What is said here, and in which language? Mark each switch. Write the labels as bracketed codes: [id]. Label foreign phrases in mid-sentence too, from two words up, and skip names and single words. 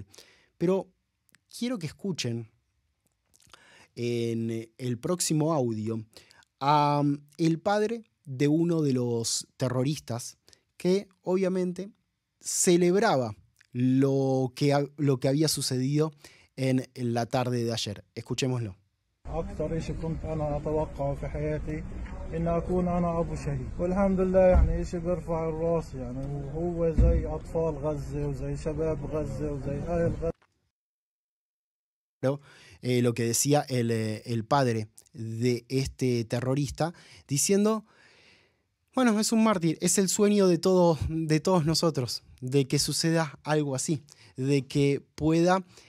[es] Pero quiero que escuchen en el próximo audio a el padre de uno de los terroristas que obviamente celebraba lo que había sucedido en la tarde de ayer. Escuchémoslo. [ar] أكثر شيء كنت أنا أتوقع في حياتي إن أكون أنا أبو شهيد والحمد لله يعني شيء بيرفع الراس يعني وهو زي أطفال غزة وزي شباب غزة وزي أهل غزة. [es] Lo que decía el padre de este terrorista, diciendo, bueno, es un mártir, es el sueño de todos nosotros, de que suceda algo así, de que puedan